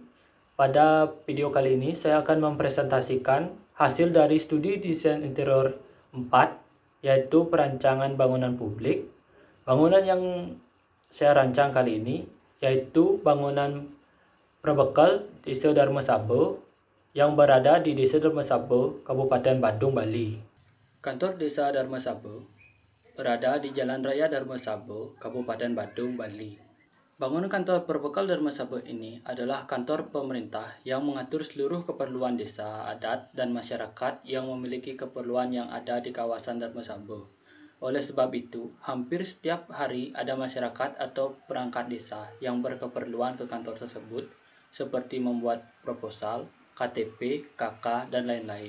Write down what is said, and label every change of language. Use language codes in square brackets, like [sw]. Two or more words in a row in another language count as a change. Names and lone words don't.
[id] Pada video kali ini saya akan mempresentasikan hasil dari studi Desain Interior 4, yaitu perancangan bangunan publik. Bangunan yang saya rancang kali ini yaitu bangunan Probekal Desa Dharma Saba yang berada di Desa Dharma Saba, Kabupaten Badung, Bali. Kantor Desa Dharma Saba berada di Jalan Raya Dharma Saba, Kabupaten Badung, Bali. Bangunan kantor Perbekal Dharma Saba ini adalah kantor pemerintah yang mengatur seluruh keperluan desa, adat, dan masyarakat yang memiliki keperluan yang ada di kawasan Dharma Saba. Oleh sebab itu, hampir setiap hari ada masyarakat atau perangkat desa yang berkeperluan ke kantor tersebut, seperti membuat proposal, KTP, KK, dan lain-lain.